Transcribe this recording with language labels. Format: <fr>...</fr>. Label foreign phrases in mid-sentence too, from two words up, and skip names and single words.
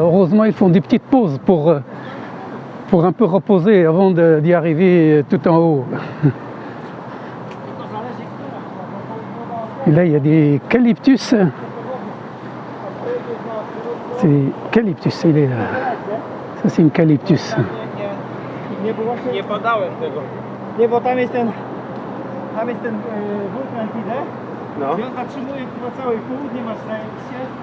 <fr>Heureusement, ils font des petites pauses pour un peu reposer avant d'y arriver tout en haut. Et là, il y a des eucalyptus. C'est eucalyptus, il est là. Ça, c'est un eucalyptus.</fr> <pl>Nie badałem tego. Nie, bo tam jest ten wulkan Tide. No. I on zatrzymuje chyba całe południe, masz się.</pl>